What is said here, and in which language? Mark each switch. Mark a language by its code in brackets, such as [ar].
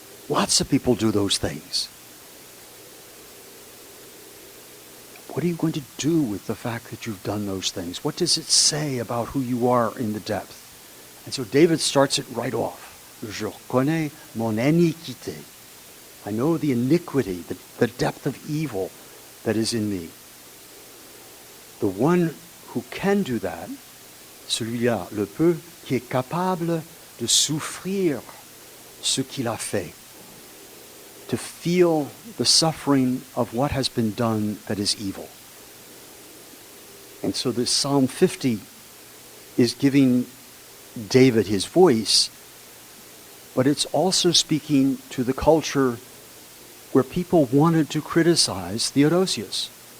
[en] Lots of people do those things. What are you going to do with the fact that you've done those things? What does it say about who you are in the depth? And so David starts it right off. [fr] Je reconnais mon iniquité. [en] I know the iniquity, the depth of evil that is in me. The one who can do that, [fr] celui-là le peut, qui est capable de souffrir ce qu'il a fait. [en] To feel the suffering of what has been done that is evil. And so this Psalm 50 is giving David his voice, but it's also speaking to the culture where people wanted to criticize Theodosius.